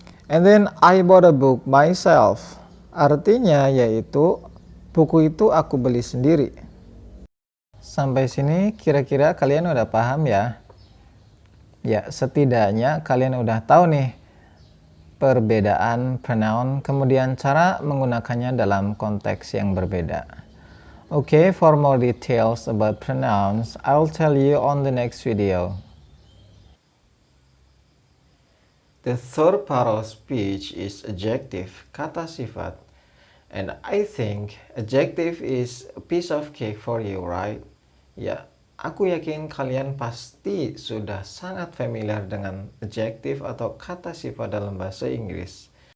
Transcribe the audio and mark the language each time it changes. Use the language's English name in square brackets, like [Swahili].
[English] And then I bought a book myself. [Indonesian] Artinya yaitu buku itu aku beli sendiri. Sampai sini kira-kira kalian udah paham ya? Ya, setidaknya kalian udah tahu nih perbedaan pronoun, kemudian cara menggunakannya dalam konteks yang berbeda. [English] Okay, for more details about pronouns, I'll tell you on the next video. The third part of speech is adjective, [Indonesian] kata sifat. [English] And I think adjective is a piece of cake for you, right? [Indonesian] Ya, aku yakin kalian pasti sudah sangat familiar dengan adjective atau kata sifat dalam bahasa Inggris.